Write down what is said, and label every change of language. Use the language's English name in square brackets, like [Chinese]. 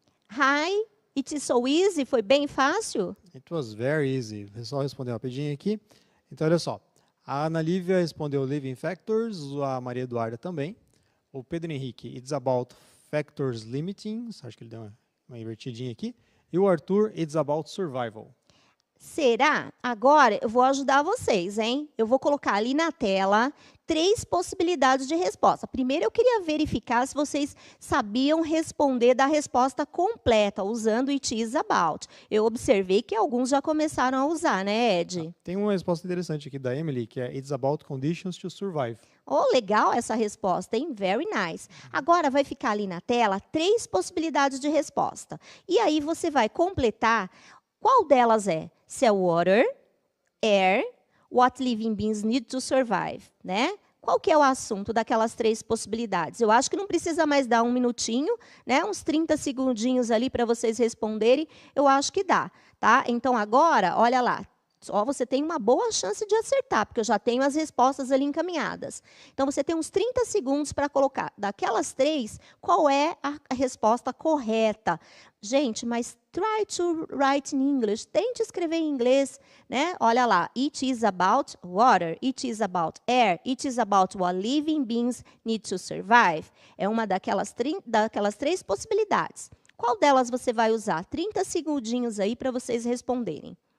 [English] Hi, it is so easy, [Portuguese] foi bem fácil? [English] It was very easy. [Portuguese] O pessoal respondeu rapidinho aqui. Então, olha só. A Ana Lívia respondeu [English] living factors, [Portuguese] a Maria Eduarda também. [English] O Pedro Henrique, it's about factors limiting. [Portuguese] Acho que ele deu uma invertidinha aqui. [English] E o Arthur, it's about survival. [Portuguese] Será? Agora eu vou ajudar vocês, hein? Eu vou colocar ali na tela 3 possibilidades de resposta. Primeiro, eu queria verificar se vocês sabiam responder da resposta completa, usando [English] it is about. [Portuguese] Eu observei que alguns já começaram a usar, né, Ed? Tem uma resposta interessante aqui da Emily, que é [English] it's about conditions to survive. [Portuguese] Oh, legal essa resposta, hein? [English] Very nice. [Portuguese] Agora vai ficar ali na tela 3 possibilidades de resposta. E aí você vai completar qual delas é. Se é [English] water, air, what living beings need to survive, né? [Portuguese] Qual que é o assunto daquelas 3 possibilidades? Eu acho que não precisa mais dar um minutinho, né? Uns 30 segundinhos ali para vocês responderem, eu acho que dá, tá? Então, agora, olha lá, só você tem uma boa chance de acertar, porque eu já tenho as respostas ali encaminhadas. Então, você tem uns 30 segundos para colocar, daquelas 3, qual é a resposta correta. Gente, mas [English] try to write in English. [Portuguese] Tente escrever em inglês, né? Olha lá. [English] It is about water. It is about air. It is about what living beings need to survive. [Portuguese] É uma daquelas 3 possibilidades. Qual delas você vai usar? 30 segundinhos aí para vocês responderem.